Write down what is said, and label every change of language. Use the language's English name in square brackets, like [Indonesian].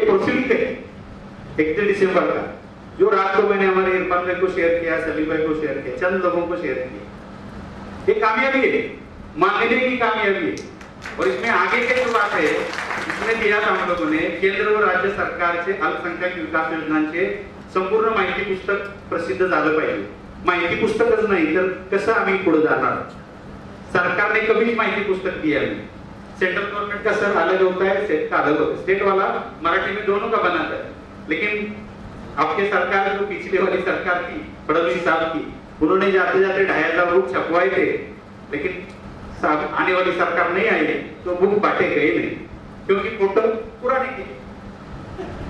[Hindi] ये प्रोसीडिंग है 31 दिसंबर का, जो रात को मैंने हमारे इरफान भाई को शेयर किया, सलीम भाई को शेयर किया, चंद लोगों को शेयर किया। ये कामयाबी है, मांगने की कामयाबी है। और इसमें आगे की जो बात है, इसमें दिया था हम लोगों ने [Marathi] केंद्र व राज्य सरकारचे अल्पसंख्याक विकास योजनांचे संपूर्ण माहिती पुस्तक प्रसिद्ध झालं पाहिजे। माहिती पुस्तकच नाही तर कसं आम्ही पुढे जाणार? सरकारने कधीच माहिती पुस्तक [Hindi] दिया नहीं। सेंट्रल गवर्नमेंट का सर अलग होता है, स्टेट का अलग होता है। स्टेट वाला मराठी में दोनों का बनाता है, लेकिन आपके सरकार जो पिछले वाली सरकार थी फडणवीस साहब की, उन्होंने जाते जाते 2500 बुक छपवाए थे, लेकिन आने वाली सरकार नहीं आई तो बुक बांटे गए नहीं, क्योंकि फोटो पूरा नहीं किया।